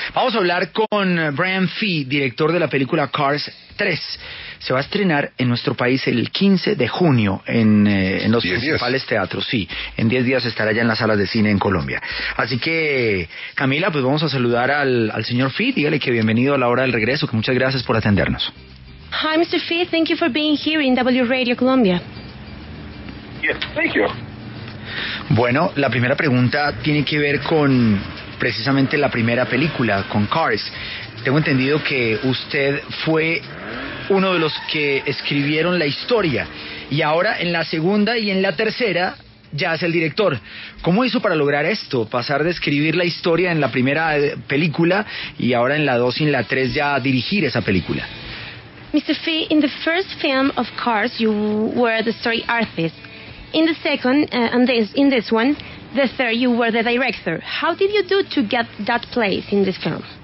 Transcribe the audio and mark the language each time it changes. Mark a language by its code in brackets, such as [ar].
[es] Vamos a hablar con Brian Fee, director de la película Cars 3. Se va a estrenar en nuestro país el 15 de junio en los principales teatros. Sí, en 10 días estará ya en las salas de cine en Colombia. Así que, Camila, pues vamos a saludar al señor Fee. Dígale que bienvenido a la hora del regreso, que muchas gracias por atendernos. [en] Hi, Mr. Fee. Thank you for being here in W Radio Colombia. Yes, thank you. [es] Bueno, la primera pregunta tiene que ver con precisamente la primera película, con Cars. Tengo entendido que usted fue uno de los que escribieron la historia y ahora en la segunda y en la tercera ya es el director. ¿Cómo hizo para lograr esto? Pasar de escribir la historia en la primera película y ahora en la 2 y en la 3 ya dirigir esa película. [en] Mr. Fee, in the first film of Cars, you were the story artist. In the second, in this one, the third, you were the director. How did you do to get that place in this film?